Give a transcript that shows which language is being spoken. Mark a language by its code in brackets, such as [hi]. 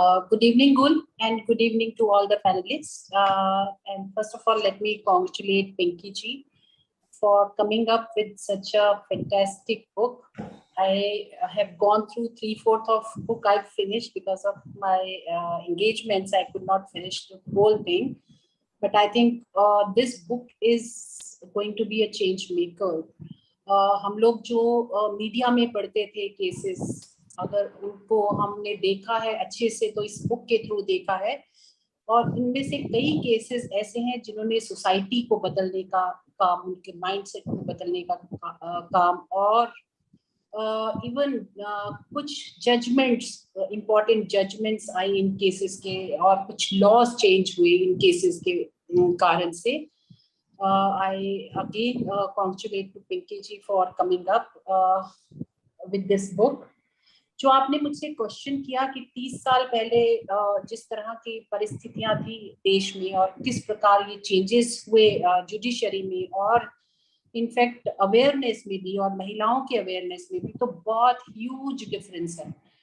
[en] Good evening, Gul, and good evening to all the panelists. And first of all, let me congratulate Pinky ji for coming up with such a fantastic book. I have gone through 3/4 of book I've finished because of my engagements. I could not finish the whole thing, but I think this book is going to be a change maker. [hi] हम लोग जो media में पढ़ते थे cases, अगर उनको हमने देखा है अच्छे से तो इस बुक के थ्रू देखा है, और इनमें से कई केसेस ऐसे हैं जिन्होंने सोसाइटी को बदलने का काम, उनके माइंडसेट को बदलने का काम, और इवन कुछ जजमेंट्स, इंपॉर्टेंट जजमेंट्स आई इन केसेस के, और कुछ लॉज चेंज हुए इन केसेस के कारण से. [en] I again congratulate to Pinky ji for coming up with this book. [hi] जो आपने मुझसे क्वेश्चन किया कि 30 साल पहले जिस तरह की परिस्थितियां थी देश में और किस प्रकार ये चेंजेस हुए जुडिशरी में और इनफैक्ट अवेयरनेस में भी और महिलाओं के अवेयरनेस में भी, तो बहुत ह्यूज डिफरेंस है.